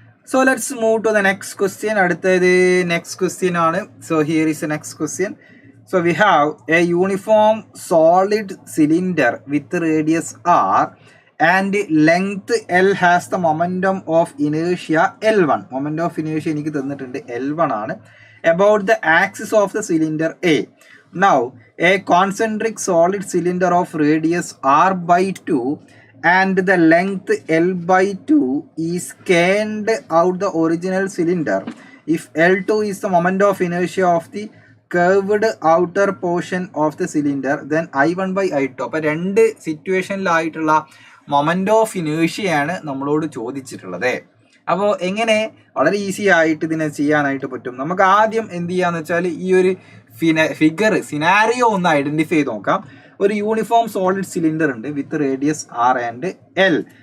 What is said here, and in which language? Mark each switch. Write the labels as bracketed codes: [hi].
[en] So let's move to the next question. [ml] അടുത്തത് next question ആണ്. [en] So here is the next question. So we have A uniform solid cylinder with radius R and length L has the momentum of ഇനേഷ്യ L1. [ml] Momentum of ഇനേഷ്യ എനിക്ക് തന്നിട്ടുണ്ട് L1 ആണ്. [en] About the axis of the cylinder A. Now, a concentric solid cylinder of radius R/2 and the length L/2 is scanned out the original cylinder. If L2 is the moment of inertia of the curved outer portion of the cylinder, then I1/I2. [ml] അപ്പോൾ രണ്ട് സിറ്റുവേഷനിലായിട്ടുള്ള moment of ഇനേഷ്യയാണ് നമ്മളോട് ചോദിച്ചിട്ടുള്ളത്. അപ്പോൾ എങ്ങനെ വളരെ easy ആയിട്ട് ഇതിനെ ചെയ്യാനായിട്ട് പറ്റും? നമുക്ക് ആദ്യം എന്ത് ചെയ്യാന്ന് വെച്ചാൽ ഈ ഒരു സിനാരിയോ ഒന്ന് ഐഡന്റിഫൈ ചെയ്ത് നോക്കാം. ഒരു യൂണിഫോം സോളിഡ് സിലിണ്ടർ ഉണ്ട് വിത്ത് റേഡിയസ് R ആൻഡ് L.